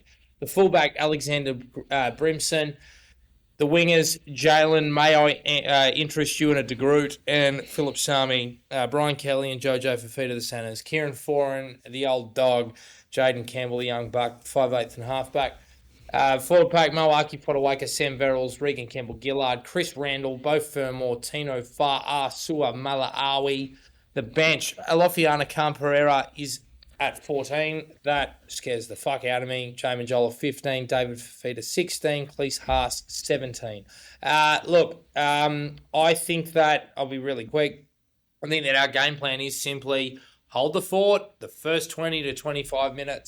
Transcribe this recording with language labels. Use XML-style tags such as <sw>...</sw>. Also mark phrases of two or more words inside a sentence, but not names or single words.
<en>The fullback, Alexander Brimson. The wingers, Jalen, may I interest you in a De Groot and Philip Sami, Brian Kelly and Jojo Fafita, the centres, Kieran Foran, the old dog, Jaden Campbell, the young buck, 5'8" and halfback. Forward pack, Moaki Potawaka, Sam Verrills, Regan Campbell-Gillard, Chris Randall, Beau Fermor, Tino Fa'a, Sua Malaawi. The bench, Alofiana Khan-Pereira is at 14. That scares the fuck out of me. Jamin Jola, 15. David Fafita, 16. Cleese Haas, 17. Look, I think that, I'll be really quick, I think that our game plan is simply hold the fort the first 20 to 25 minutes.</en>